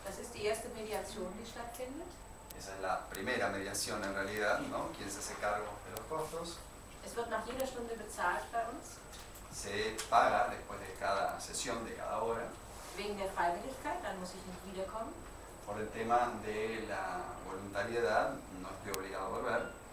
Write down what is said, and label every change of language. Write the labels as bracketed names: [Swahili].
[German] Das ist die erste Mediation, die stattfindet. [Spanish] Esa es la primera mediación en realidad, ¿no? ¿Quién se hace cargo de los costos? [German] Es wird nach jeder Stunde bezahlt bei uns, [Spanish] Se paga después de cada sesión, de cada hora, [German] wegen der Freiwilligkeit, dann muss ich nicht wiederkommen. [Spanish] por el tema de la voluntariedad, no estoy obligado a volver.